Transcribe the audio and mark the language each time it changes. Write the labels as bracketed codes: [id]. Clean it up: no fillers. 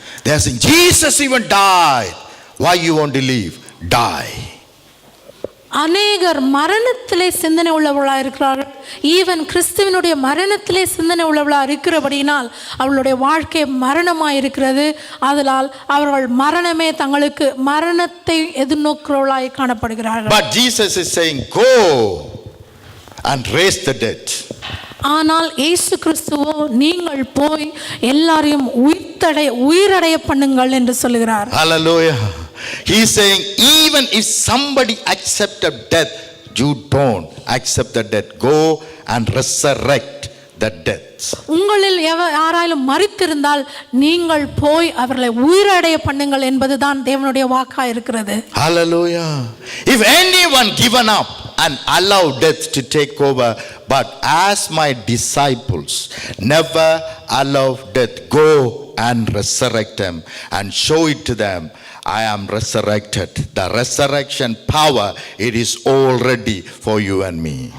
[en] They are saying, Jesus even died. Why you want to leave? Die. [ta] அநேகர் மரணத்திலே சிந்தனை உள்ளவர்களாக இருக்கிறார்கள். ஈவன் கிறிஸ்துவினுடைய மரணத்திலே சிந்தனை உள்ளவர்களாக இருக்கிறபடியினால் அவர்களுடைய வாழ்க்கை மரணமாக இருக்கிறது. அதனால் அவர்கள் மரணமே தங்களுக்கு மரணத்தை எதிர்நோக்கிறவர்களாக காணப்படுகிறார்கள். [en] But Jesus is saying, go and raise the dead. [ta] ஆனால் இயேசு கிறிஸ்துவோ நீங்கள் போய் எல்லாரையும் உயிரடைய பண்ணுங்கள் என்று சொல்லுகிறார். [en] Hallelujah. He is saying, even if somebody accepted death, you don't accept the death. Go and resurrect the death. [ta] உங்களில் யாராலும் மரித்திருந்தால் நீங்கள் போய் அவர்களை உயிரடைய பண்ணுங்கள் என்பதுதான் தேவனுடைய வாக்கா இருக்கிறது. [en] Hallelujah. If anyone given up and allow death to take over, but as my disciples never allow death, go and resurrect them and show it to them. I am resurrected. The resurrection power, it is already for you and me.